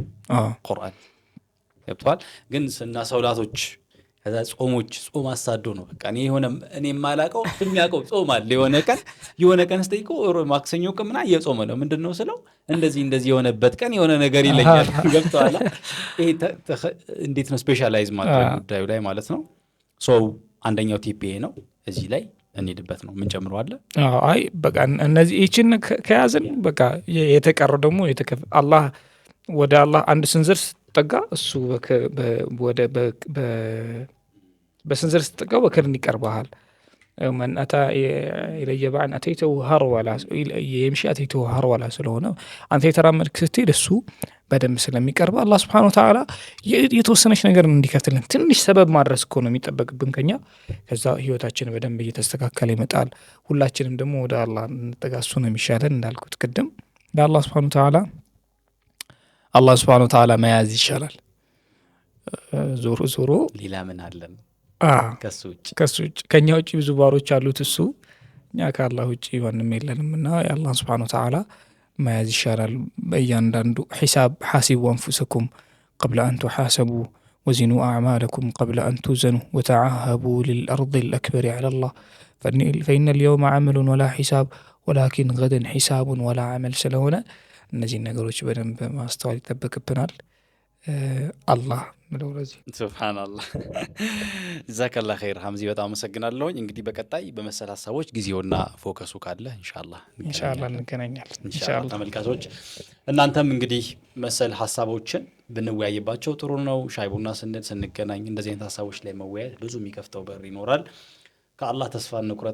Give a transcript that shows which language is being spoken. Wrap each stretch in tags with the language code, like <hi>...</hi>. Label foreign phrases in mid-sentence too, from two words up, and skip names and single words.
<am>ቁርአን ገብቷል። ግን እና ሰውላቶች ከዛ ጾም አሳዶ ነው በቃ እኔ የማላውቀው የሚያውቀው ጾም አለ። የሆነ ቀን ስጠይቆ ማክሰኞ ቀን ምና እየጾመ ነው ምንድነው ስለው እንደዚህ የሆነበት ቀን የሆነ ነገር ይለኛል። ገብቷል። ይሄ እንዴት ነው ስፔሻላይዝ ማድረግ ጉዳዩ ላይ ማለት ነው። ሶ አንደኛው ቲፒ ነው እዚህ ላይ እንሄድበት ነው ምን ጨምረዋል። አይ በቃ እነዚህ እቺን ከያዝን በቃ የተቀረው ደግሞ አላህ ወደ አላህ አንድ ስንዝር ስትጠጋ እሱ ወደ በስንዝር ስትጠጋው በክርን ይቀርባል።</am> <ar>من أتى إلي بعد أتيته هرولا يمشي أتيته هرولا</ar> <am>ስለሆነ አንተ የተራመድክ ስትሄድ እሱ በደንብ ስለሚቀርብ አላህ</am> <ar>سبحانه وتعالى</ar> <am>የተወሰነች ነገር እንዲከፍትልን ትንሽ ሰበብ ማድረስ እኮ ነው የሚጠበቅብን ከኛ። ከዛ ህይወታችን በደንብ እየተስተካከለ ይመጣል። ሁላችንም ደግሞ ወደ አላህ እንጠጋሱ ነው የሚሻለን እንዳልኩት ቅድም ለአላህ</am> <ar>سبحانه وتعالى</ar> <am>አላህ</am> <ar>سبحانه وتعالى</ar> <am>መያዝ ይሻላል። ዞሮ ሌላ ምን አለን ከሱ ውጭ ከኛ ውጭ ብዙ ባሮች አሉት እሱ እኛ ከአላህ ውጭ ማንም የለንምና የአላህ</am> <ar>سبحانه وتعالى</ar> <am>መያዝ ይሻላል። በእያንዳንዱ ሒሳብ</am> <ar>حاسبوا أنفسكم قبل أن تحاسبوا وزنوا أعمالكم قبل أن توزنوا وتعهبوا للأرض الأكبر على الله فإن اليوم عمل ولا حساب ولكن غدا حساب ولا عمل</ar> <am>ስለሆነ እነዚህ ነገሮች በደንብ ማስተዋል ይጠበቅብናል። አላህ ለወለዚህ</am> <ar>سبحان الله جزاك الله خير</ar> <am>ሐምዚ በጣም አመሰግናለሁ። እንግዲህ በቀጣይ በመሰል ሐሳቦች ጊዜውና ፎከሱ ካለ ኢንሻአላህ እንገናኛለን። ኢንሻአላህ ተመልካቾች እናንተም እንግዲህ መሰል ሐሳቦችን ብንወያይባቸው ጥሩ ነው። ሻይ ቡና ስንገናኝ እንደዚህ አይነት ሐሳቦች ላይ መወያየት ብዙ የሚከፍተው በር ይኖራል። ከአላህ ተስፋ እንቁረጥ፣</am>